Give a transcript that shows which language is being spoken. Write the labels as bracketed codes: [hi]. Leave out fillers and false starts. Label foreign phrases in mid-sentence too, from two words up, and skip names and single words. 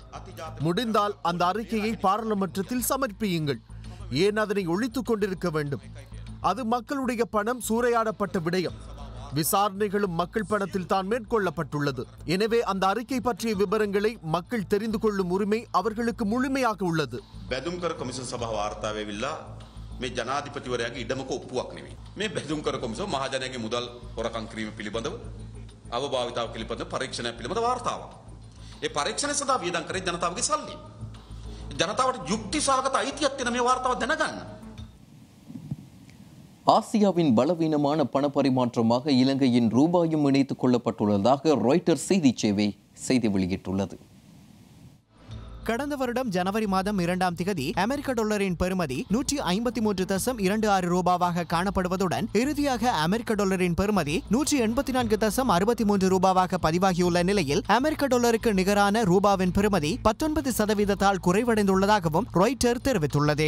[ta] முடிந்தால் அந்த அறிக்கையை பாராளுமன்றத்தில் சமர்ப்பியுங்கள். ஏன் அதனை ஒழித்துக் கொண்டிருக்க வேண்டும்? அது மக்களுடைய பணம் சூறையாடப்பட்ட விடயம். விசாரணைகளும் மக்கள் பணத்தில் தான் மேற்கொள்ளப்பட்டுள்ளது. எனவே அந்த அறிக்கை பற்றிய விவரங்களை மக்கள் தெரிந்து கொள்ளும் உரிமை அவர்களுக்கு முழுமையாக உள்ளது. [si] බැදුම්කර කොමිසම් සභාව වාර්තාවේ විල්ලා මේ ජනාධිපතිවරයාගේ ඉඩමක ඔප්පුවක් නෙවෙයි. මේ බැදුම්කර කොමිසම මහජනයාගේ මුදල් හොරකම් කිරීම පිළිබඳව අවභාවිතාව පිළිබඳව පරීක්ෂණයක් පිළිබඳව වාර්තාවක්. ඒ පරීක්ෂණය සඳහා වියදම් කරේ ජනතාවගේ සල්ලි. ජනතාවට යුක්ති සහගත අයිතියක් තියෙන මේ වාර්තාව දැනගන්න. [ta] ஆசியாவின் பலவீனமான பண பரிமாற்றமாக இலங்கையின் ரூபாயும் இணைத்துக் கொள்ளப்பட்டுள்ளதாக ராய்ட்டர்ஸ் செய்திச் சேவை செய்தி வெளியிட்டுள்ளது. கடந்த வருடம் ஜனவரி மாதம் 2ஆம் திகதி அமெரிக்க டாலரின் பெறுமதி 153.26 ரூபாவாக காணப்படுவதுடன் இறுதியாக அமெரிக்க டாலரின் பெறுமதி 184.63 ரூபாவாக பதிவாகியுள்ள நிலையில் அமெரிக்க டாலருக்கு நிகரான ரூபாவின் பெறுமதி 19% குறைவடைந்துள்ளதாகவும் ராய்ட்டர் தெரிவித்துள்ளது.